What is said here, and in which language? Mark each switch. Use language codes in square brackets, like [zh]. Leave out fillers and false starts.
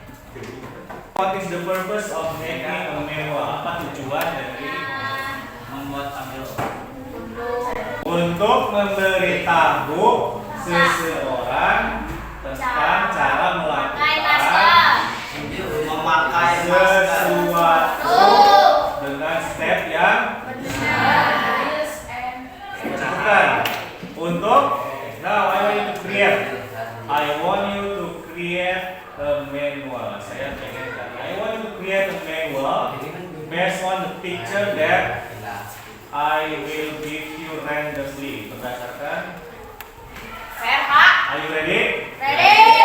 [en] What is the purpose of making a manual? [id] Apa tujuan dari membuat manual? Untuk memberitahu seseorang tentang cara melakukan Memakai sesuatu dengan step yang bersangkutan. Untuk [en] now I want you to create. I want you to create a manual. [id] Saya pengen [en] I want you to create a manual based on the picture that I will give you randomly. [id] Berdasarkan. [en] Are you ready? Ready.